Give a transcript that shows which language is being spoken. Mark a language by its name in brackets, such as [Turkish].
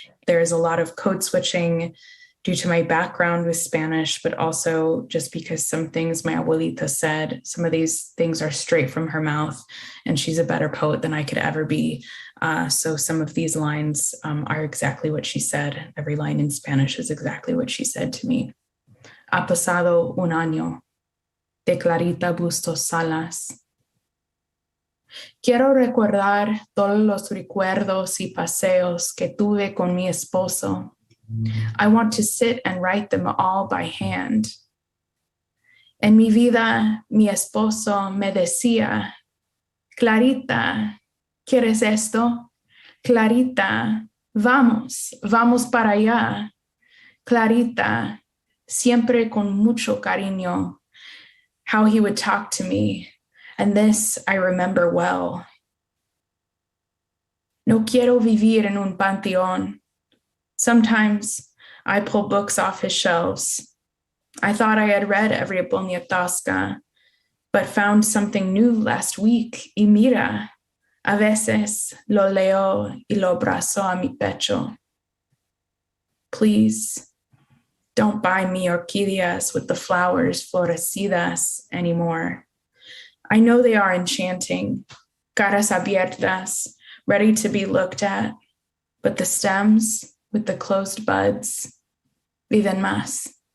[English] There's a lot of code switching due to my background with Spanish, but also just because some things my abuelita said, some of these things are straight from her mouth, and she's a better poet than I could ever be. So some of these lines are exactly what she said. Every line in Spanish is exactly what she said to me. [Spanish] Ha pasado un año, de Clarita Bustos Salas. Quiero recordar todos los recuerdos y paseos que tuve con mi esposo. [English] I want to sit and write them all by hand. [Spanish] En mi vida, mi esposo me decía, Clarita, ¿quieres esto? Clarita, vamos para allá. Clarita, siempre con mucho cariño. [English] How he would talk to me, and this I remember well. [Spanish] No quiero vivir en un panteón. [English] Sometimes I pull books off his shelves. I thought I had read every Poniatowska, but found something new last week. [Spanish] Y mira, a veces lo leo y lo abrazo a mi pecho. [English] Please, don't buy me orquídeas with the flowers florecidas anymore. I know they are enchanting, caras abiertas, ready to be looked at, but the stems with the closed buds, viven más.